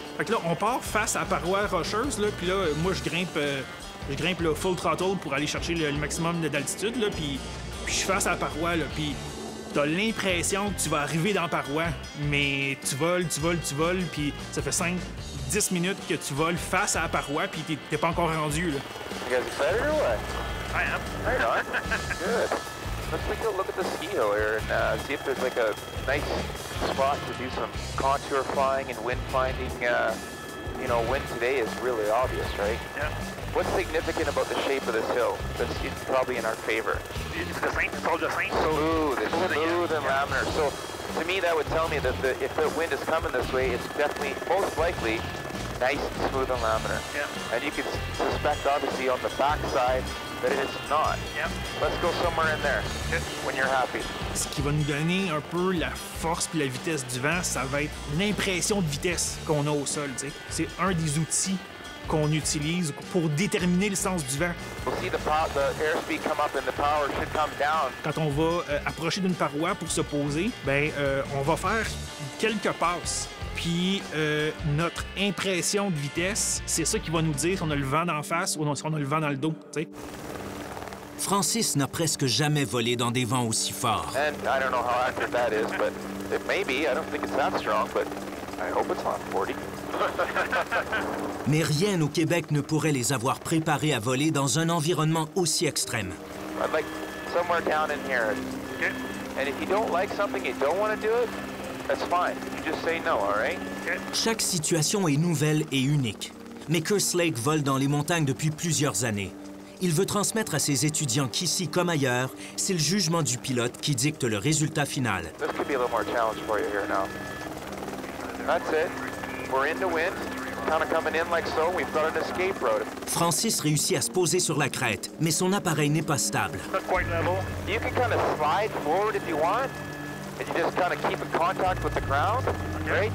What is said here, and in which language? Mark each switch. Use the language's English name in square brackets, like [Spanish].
[French] Fait que là, on part face à la paroi rocheuse, là, puis là, moi, je grimpe le full throttle pour aller chercher le maximum d'altitude, là, puis je suis face à la paroi, là, puis t'as l'impression que tu vas arriver dans la paroi, mais tu voles, puis ça fait 5-10 minutes que tu voles face à la paroi, puis t'es pas encore rendu, là. [English] You guys excited or what? I am. Right on. Good. Let's take a look at the ski hill here and see if there's like a nice spot to do some contour flying and wind finding. You know, wind today is really obvious, right? Yeah. What's significant about the shape of this hill? That's probably in our favor. It's the same. It's all the same. Smooth. It's smooth and laminar. So to me, that would tell me that if the wind is coming this way, it's definitely, most likely, nice and smooth and laminar. Yeah. And you can suspect, obviously, on the backside that it is not. Yeah. Let's go somewhere in there when you're happy. [French] Ce qui va nous donner un peu la force puis la vitesse du vent, ça va être l'impression de vitesse qu'on a au sol. T'sais. C'est un des outils qu'on utilise pour déterminer le sens du vent. [English] We'll see the airspeed come up and the power should come down. [French] Quand on va approcher d'une paroi pour se poser, on va faire quelques passes. Puis notre impression de vitesse, c'est ça qui va nous dire si on a le vent d'en face ou si on a le vent dans le dos. T'sais. Francis n'a presque jamais volé dans des vents aussi forts. [English] And I don't know how accurate that is, but it may be. I don't think it's that strong, but I hope it's not 40. [French] Mais rien au Québec ne pourrait les avoir préparés à voler dans un environnement aussi extrême. [English] I'd like somewhere down in here. Okay. And if you don't like something, you don't want to do it, that's fine. You just say no, all right? Okay. [French] Chaque situation est nouvelle et unique. Mais Kerslake vole dans les montagnes depuis plusieurs années. Il veut transmettre à ses étudiants qu'ici comme ailleurs, c'est le jugement du pilote qui dicte le résultat final. [English] This could be a little more challenge for you here now. That's it. We're in the wind, kind of coming in like so. We've got an escape road. [French] Francis réussit à se poser sur la crête, mais son appareil n'est pas stable. [English] Not quite level. You can kind of slide forward if you want, and you just kind of keep in contact with the ground, right?